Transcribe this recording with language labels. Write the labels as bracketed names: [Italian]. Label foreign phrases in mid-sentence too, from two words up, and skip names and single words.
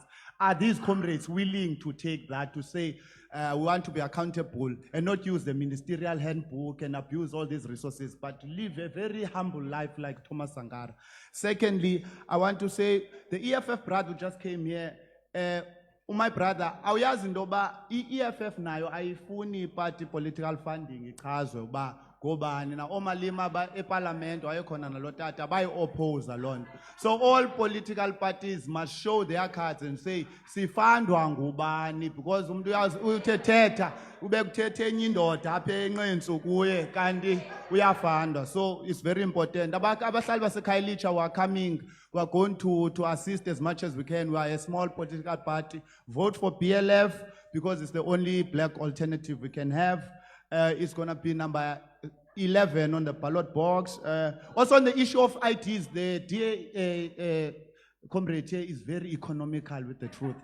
[English] Are these comrades willing to take that, to say we want to be accountable and not use the ministerial handbook and abuse all these resources, but live a very humble life like Thomas Sankara? Secondly, I want to say the EFF brother who just came here, my brother, [Xhosa] awuyazi into yoba i-EFF nayo ayifuni [English] party political funding [Xhosa] ichazwe uba ngobani na omalima eparlament wayekhona nalo tata bayi-opposa loo nto. [English] So all political parties must show their cards and say [Xhosa] sifandwa ngubani, because umuntu uthethetha ube kuthethe enye indoda apha enqentsu kuye kanti uyafandwa. [English] So it's very important. [Xhosa] Abahlali baseKhayelitsha [English] were coming. We are going to assist as much as we can. We are a small political party. Vote for PLF because it's the only black alternative we can have. It's going to be number 11 on the ballot box. Also on the issue of ITs, the DA comrade here is very economical with the truth.